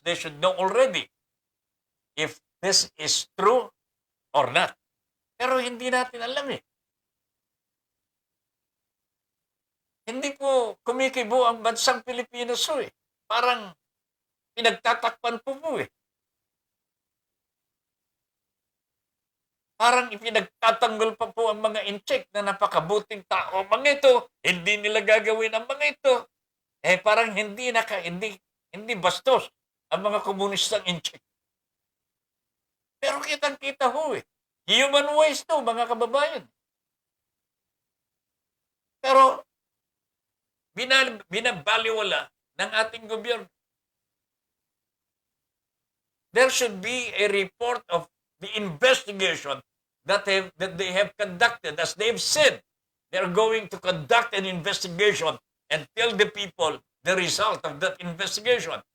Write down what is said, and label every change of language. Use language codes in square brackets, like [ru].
[en] They should know already if this is true or not. [tl] Pero hindi natin alam eh. Hindi po kumikibo ang bansang Pilipinas eh. Parang pinagtatakpan po eh. Parang ipinagtatanggol pa po ang mga Inchik na napakabuting tao. Mga ito, hindi nila gagawin ang mga ito. Parang hindi bastos ang mga komunistang Inchik. Pero kitang-kita ho eh. [en] Human waste [tl] to, mga kababayan. Pero binabaliwala ng ating gobyerno. [en] There should be a report of the investigation that they have conducted. As they've said, they're going to conduct an investigation and tell the people the result of that investigation.